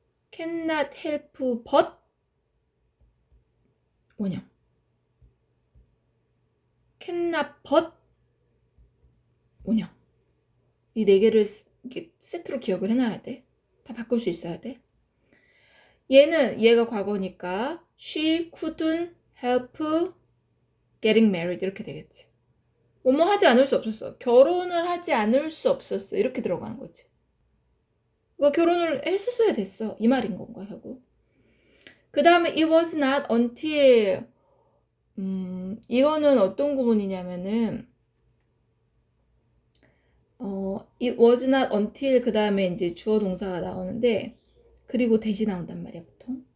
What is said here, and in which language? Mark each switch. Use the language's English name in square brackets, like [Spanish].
[English] cannot help but 원형. cannot but 원형. [Korean] 이 네 개를 세트로 기억을 해놔야 돼. 다 바꿀 수 있어야 돼. 얘가 과거니까 [English] she couldn't help getting married [Korean] 이렇게 되겠지. 뭐뭐 하지 않을 수 없었어. 결혼을 하지 않을 수 없었어. 이렇게 들어가는 거지. 그러니까 결혼을 했었어야 됐어. 이 말인 건가 결국. 그 다음에 it was not until 이거는 어떤 구문이냐면은 it was not until 그 다음에 이제 주어 동사가 나오는데 그리고 대시 나온단 말이야 보통.